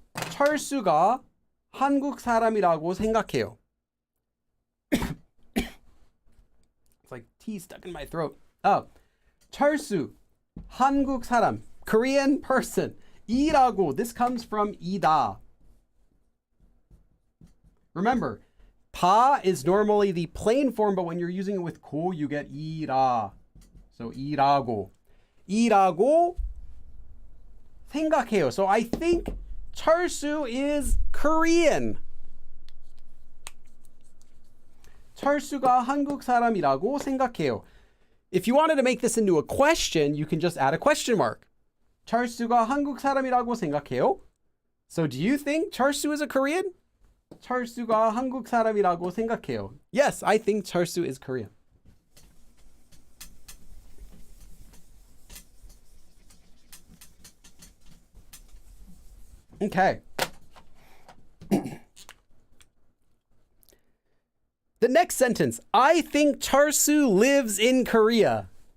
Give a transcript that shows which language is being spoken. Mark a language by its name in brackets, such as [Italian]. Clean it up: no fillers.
[Korean] 철수가 한국 사람이라고 생각해요. [English] It's like tea stuck in my throat. Oh, 철수, 한국 사람, Korean person. 이라고, this comes from 이다. Remember, 다 is normally the plain form, but when you're using it with 고, you get 이라. [Korean] So 이라고. 이라고 생각해요. [English] So I think 철수 is Korean. [Korean] 철수가 한국 사람이라고 생각해요. [English] If you wanted to make this into a question, you can just add a question mark. [Korean] 철수가 한국 사람이라고 생각해요. [English] So do you think 철수 is a Korean? [Korean] 철수가 한국 사람이라고 생각해요. [English] Yes, I think 철수 is Korean. Okay. The next sentence. I think Charsu lives in Korea.